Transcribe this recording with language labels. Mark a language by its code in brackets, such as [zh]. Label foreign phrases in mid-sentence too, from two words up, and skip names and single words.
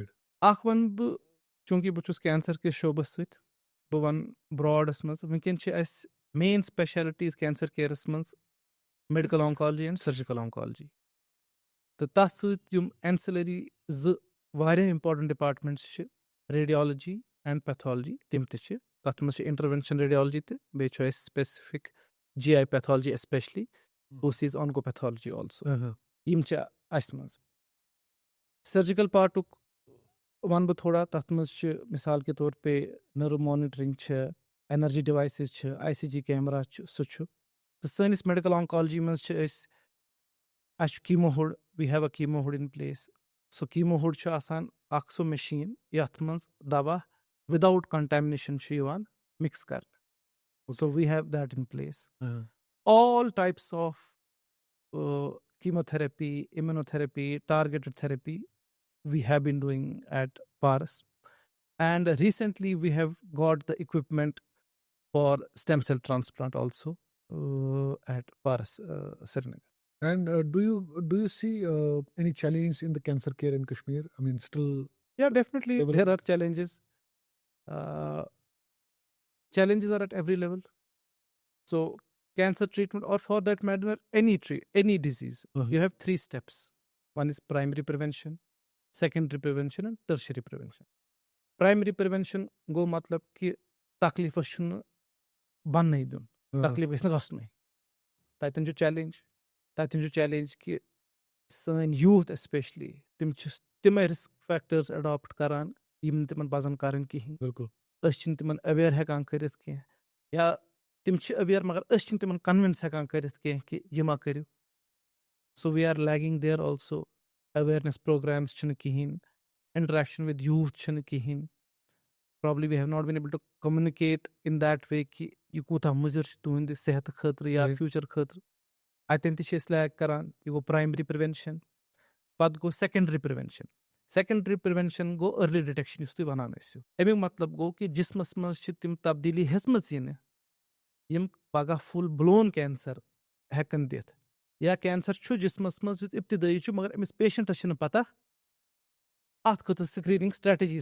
[ks] اکھ وَنہٕ بہٕ چوٗنٛکہِ بہٕ چھُس کینسر کِس شوبس سۭتۍ بہٕ وَنہٕ براڈس منٛز وٕنکیٚن چھِ اَسہِ [en] main specialities cancer care [ks] منٛز [en] medical oncology and surgical oncology [ks] تہٕ تتھ سۭتۍ یِم اینسلری زٕ واریاہ [en] important departments [ks] چھِ [en] radiology and pathology [ks] تِم تہِ چھِ تتھ منٛز چھِ [en] intervention radiology [ks] تہِ بیٚیہِ چھُ اَسہِ [en] specific GI pathology especially OSIS onco pathology also [ks] یِم چھِ اَسہِ منٛز سٔرجِکل پارٹُک وَنہٕ بہٕ تھوڑا تَتھ منٛز چھِ مِثال کے طور پے [en] neuro monitoring [ks] چھِ [en] energy devices [ks] چھِ [en] ICG camera [ks] چھُ سُہ چھُ تہٕ سٲنِس [en] medical oncology [ks] منٛز چھِ أسۍ اَسہِ چھُ [en] chemo hood we have a chemo hood in place [ks] سُہ [en] chemo hood [ks] چھُ آسان اکھ سُہ مِشیٖن یتھ منٛز دوا [en] without contamination [ks] چھُ یِوان مِکس کرنہٕ [en] so we have that in place all types of chemotherapy immunotherapy targeted therapy we have been doing at Paras, and recently we have got the equipment for stem cell transplant also at Paras, Srinagar. And do you see any challenge in the cancer care in Kashmir? I mean, still Yeah, definitely there are challenges. Challenges are at every level. So cancer treatment, or for that matter any disease, you have 3 steps. One is primary prevention, secondary prevention and tertiary prevention. Primary prevention [ks] گوٚو مطلب کہِ تکلیٖفس چھُنہٕ بننٕے دیُن تکلیٖف گژھِ نہٕ گژھنُے تتٮ۪ن چھُ چیلینج کہِ سٲنۍ یوٗتھ ایسپیشلی تِم چھِ تِمے [en] risk factors [ks] اڈاپٹ کران یِم نہٕ تِمن پزن کرٕنۍ کِہینۍ أسۍ چھِنہٕ تِمن اویر ہٮ۪کان کٔرِتھ کینٛہہ یا تِم چھِ اویر مگر أسۍ چھِنہٕ تِمن کنوِنس ہٮ۪کان کٔرِتھ کینٛہہ کہِ یہِ ما کٔرِو [en] so we are lagging there also awareness programs [ks] چھِنہٕ کِہینۍ [en] interaction with youth [ks] چھِنہٕ کِہینۍ [en] probably we have not been able to communicate in that way [ks] کہِ یہِ کوٗتاہ مُضِر چھُ تُہنٛدِ صحتہٕ خٲطرٕ یا فیوٗچر خٲطرٕ اتٮ۪ن تہِ چھِ أسۍ لیک کران یہِ گوٚو [en] primary prevention. [ks] پتہٕ گوٚو [en] secondary prevention. secondary prevention [ks] گوٚو [en] early detection [ks] یُس تُہۍ وَنان ٲسِو. اَمیُک مطلب گوٚو کہِ جِسمَس منٛز چھِ تِم تبدیٖلی ہیٚژمٕژ یِنہٕ یِم پگاہ [en] full blown cancer [ks] ہٮ۪کن دِتھ. یا کینسر چھُ جِسمَس منٛز یُتھ اِبتِدٲیی چھُ مگر أمِس پیشنٹس چھِنہٕ پتہ اَتھ خٲطرٕ [en] screening strategies.